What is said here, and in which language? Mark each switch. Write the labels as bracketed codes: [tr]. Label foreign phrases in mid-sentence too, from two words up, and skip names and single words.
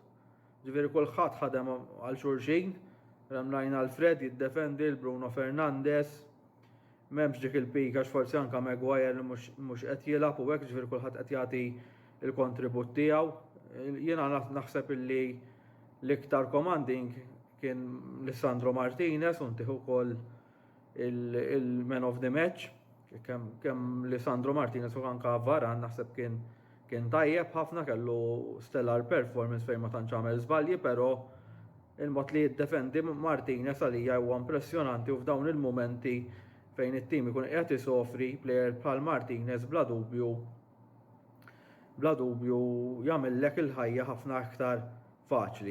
[mt] Ġifieri kulħadd ħadem għal xulxin, rajna Alfred jiddefendi l-Bruno Fernandes, m'hemmx dik il-pika forsi anke Maguire li mhux qed jilgħab u hekk ġifieri kulħadd qed jagħti l-kontribut tiegħu. Jiena naħseb illi l-iktar commanding kien Lisandro Martinez u ntieħu wkoll il- [en] man of the match. [mt] Kemm Lisandro Martinez u anke Varane naħseb kien tajjeb ħafna, kellu [en] stellar performance [mt] fejn ma tantx għamel żbalji, però il-mod li jiddefendi Martinez għalija huwa impressjonanti u f'dawn il-momenti fejn it-tim ikun qed isofri plejer bħal Martinez bla dubju jagħmellek il-ħajja ħafna aktar faċli.